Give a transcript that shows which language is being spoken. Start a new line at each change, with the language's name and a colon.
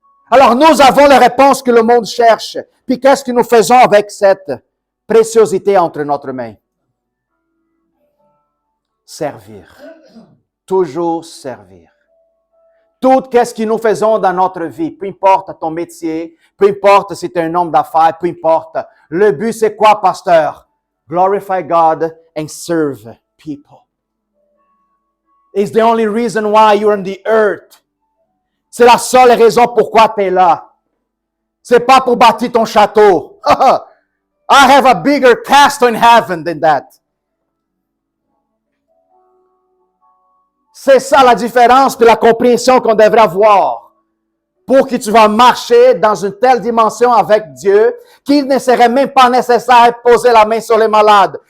French: Alors, nous avons la réponse que le monde cherche. Puis, qu'est-ce que nous faisons avec cette préciosité entre notre main? Servir. Toujours servir. Tout ce que nous faisons dans notre vie, peu importe ton métier, peu importe si tu es un homme d'affaires, peu importe. Le but, c'est quoi, pasteur?
English: Glorify God and serve people. It's the only reason why you're on the earth.
French: C'est la seule raison pourquoi tu es là. C'est pas pour bâtir ton château.
English: I have a bigger castle in heaven than that.
French: C'est ça la différence et la compréhension qu'on devrait avoir pour que tu vas marcher dans une telle dimension avec Dieu qu'il ne serait même pas nécessaire de poser la main sur les malades.